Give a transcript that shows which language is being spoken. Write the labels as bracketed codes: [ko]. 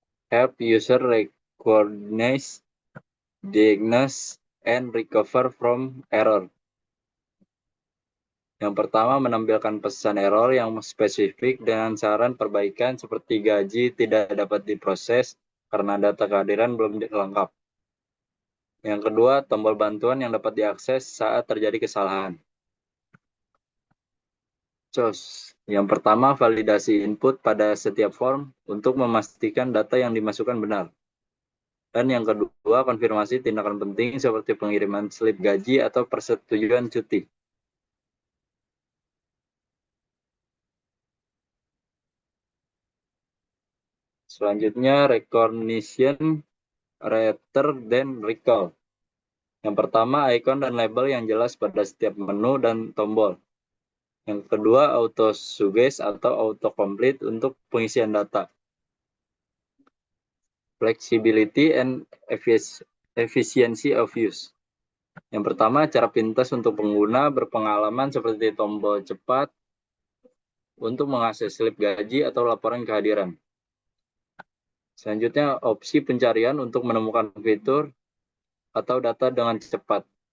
[en] Help user recognize, diagnose, and recover from error. [id] Yang pertama, menampilkan pesan error yang spesifik dengan saran perbaikan seperti gaji tidak dapat diproses karena data kehadiran belum lengkap. Yang kedua, tombol bantuan yang dapat diakses saat terjadi kesalahan. COS. Yang pertama, validasi input pada setiap form untuk memastikan data yang dimasukkan benar. Dan yang kedua, konfirmasi tindakan penting seperti pengiriman slip gaji atau persetujuan cuti. Selanjutnya, [en] recognition rather than recall. [id] Yang pertama, icon dan label yang jelas pada setiap menu dan tombol. Yang kedua, auto-suggest atau autocomplete untuk pengisian data. [en] Flexibility and efficiency of use. [id] Yang pertama, cara pintas untuk pengguna berpengalaman seperti tombol cepat untuk mengakses slip gaji atau laporan kehadiran. Selanjutnya, opsi pencarian untuk menemukan fitur atau data dengan cepat.